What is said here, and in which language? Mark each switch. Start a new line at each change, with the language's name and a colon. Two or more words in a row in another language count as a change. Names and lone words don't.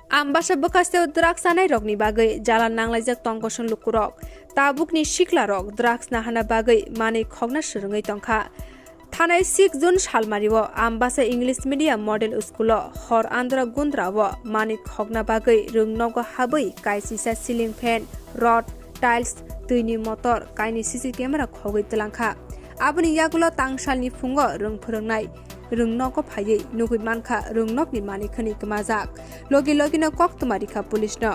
Bodo: आमबासा बखास्तेव ड्राग्स नाय रगनि बागै जालान नांलायजक तंगसन लुकुरक ताबुकनि सिख्ला रक ड्राग्स नाहाना बागै माने खगना सुरुङै तंखा थानाय 6 जुन सालमारिव आमबासा
English: English medium model school
Bodo: हर आंध्र गुन्द्राव माने खगना बागै रोंनग हाबै कायसिसा
English: ceiling fan rod tiles
Bodo: दैनि मटर कायनि
English: CC camera
Bodo: खगै तलांखा आबनि यागुल तांसालनि फुंग रों फोरोंनाय रोंनग फायै नुगै मानखा रोंनगनि मानिखनि गमाजाक लगे लगेनो कक्तमारिखा पुलिसनो